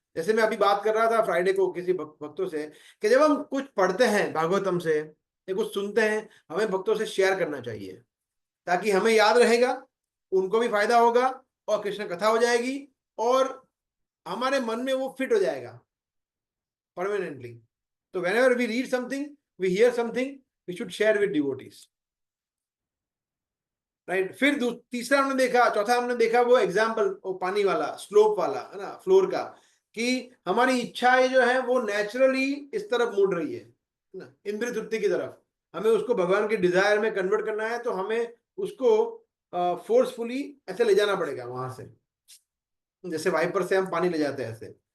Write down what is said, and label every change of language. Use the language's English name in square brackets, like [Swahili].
[Hindi] जैसे मैं अभी बात कर रहा था फ्राइडे को किसी भक्तों से कि जब हम कुछ पढ़ते हैं भागवतम से या कुछ सुनते हैं, हमें भक्तों से शेयर करना चाहिए ताकि हमें याद रहेगा, उनको भी फायदा होगा और कृष्ण कथा हो जाएगी और हमारे मन में वो फिट हो जाएगा परमानेंटली। [English] तो whenever we read something, we hear something, we should share with devotees, right. [Hindi] फिर तीसरा हमने देखा, चौथा हमने देखा वो एग्जाम्पल, वो पानी वाला स्लोप वाला है ना, फ्लोर का, कि हमारी इच्छाएं जो है वो नेचुरली इस तरफ मुड़ रही है ना, इंद्रिय तृप्ति की तरफ। हमें उसको भगवान के डिजायर में कन्वर्ट करना है, तो हमें उसको फोर्सफुली ऐसे ले जाना पड़ेगा वहां से, जैसे वाइपर से हम पानी ले जाते हैं ऐसे।